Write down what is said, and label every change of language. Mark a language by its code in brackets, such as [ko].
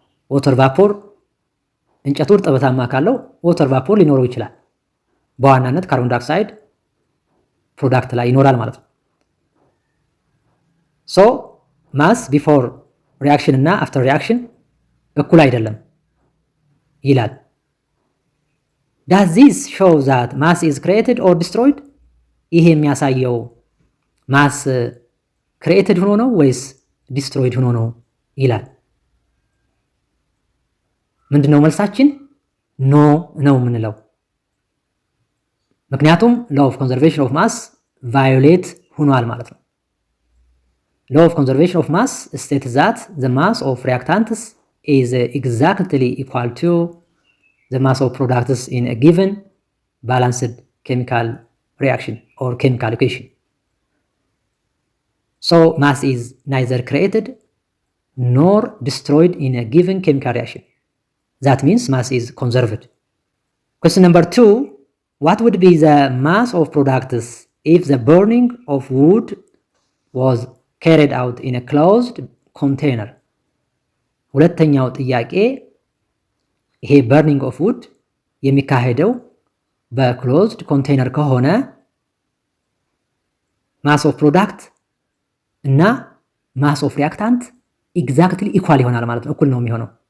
[en] water vapor [am] እንጨቱ እርጥበታማ ካለው [en] water vapor [am] ሊኖረው ይችላል። በዋናነት ካርቦን ዳይኦክሳይድ ፕሮዳክት ላይ ይኖራል ማለት ነው። [en] so mass before reaction እና after reaction [am] እኩል አይደለም ይላል። [en] Does this show that mass is created or destroyed? [am] ይሄ የሚያሳየው ማስ ክሪኤትድ ሆኖ ነው ወይስ ዲስትሮይድ ሆኖ ነው ይላል። ምንድነው መልሳችን? [en] ኖ [am] ነው የምንለው። ምክንያቱም [en] ሎው ኦፍ ኮንዘርቬሽን ኦፍ ማስ ቫዮሌት [am] ሆኗል ማለት ነው። [en] ሎው ኦፍ ኮንዘርቬሽን ኦፍ ማስ ስቴትስ ዛት ዘ ማስ ኦፍ ሪያክታንትስ ኢዝ ኤግዛክትሊ ኢኳል ቱ ዘ ማስ ኦፍ ፕሮዳክትስ ኢን አ ጊቨን ባላንስድ ኬሚካል reaction or chemical equation. So mass is neither created nor destroyed in a given chemical reaction. That means mass is conserved. Question number 2, what would be the mass of products if the burning of wood was carried out in a closed container? [am] ሁለተኛው ጥያቄ ይሄ [en] burning of wood [am] የሚካሄደው በክሎዝድ ኮንቴነር ከሆነ ማስ ኦፍ ፕሮዳክት እና ማስ ኦፍ ሪያክታንት ኤግዛክትሊ ኢኳል ይሆናል ማለት ነው፣ እኩል ነው የሚሆነው።